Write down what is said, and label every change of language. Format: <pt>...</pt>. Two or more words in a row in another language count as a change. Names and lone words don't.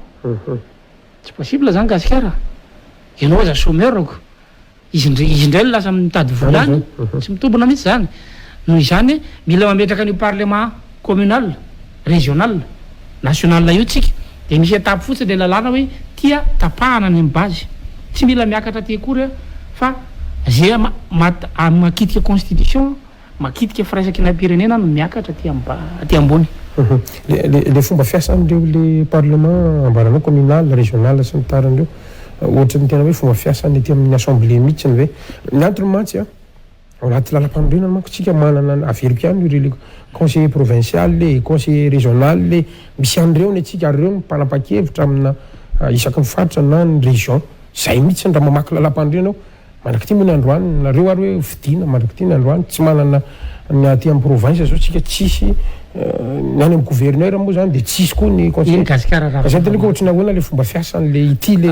<mg>tsy possible zany gasikara ianao aza chômeurako izy indray no lasa mitady volany tsy mitombona mihitsy zany noho izany mila mametraka ny</mg> <fr>parlement communal régional national</fr> <mg>io tsika dia misy étape fotsiny le lalàna hoe tia tapahana ny base tsy mila miakatra ty akory fa zay makitika constitution makitika firaisakinam-pirenena no miakatra ty ambony le fomba fiasan'ireo le parlement ambaranao</mg> <fr>communal régional</fr> <mg>sy ny taran'ireo ohatra ny tena hoe fomba fiasany ty amin'ny assemblée mihitsiny hoe ny antony mantsy a ao anaty lalam-panorenana manko tsika manana averiky ihany ireo le</mg> <fr>conseiller provincial</fr> <mg>le</mg> <fr>conseiller régional</fr> <mg>le misy an'ireo ny atsika ary ireo mpanapa-kevitra amina isaky mifaritra na ny région zay mihitsy ny raha mamaky lalam-panorenana ao mandraky ty moa ny androany nareo ary hoe vidina mandraky ty ny androany tsy manana ny aty amin'ny province zao tsika tsisy ny any amin'ny gouverneur moa zany dia tsisy koa ny conseiller zay tena koa ohatrany ahoana le fomba fiasan'le ity le</mg>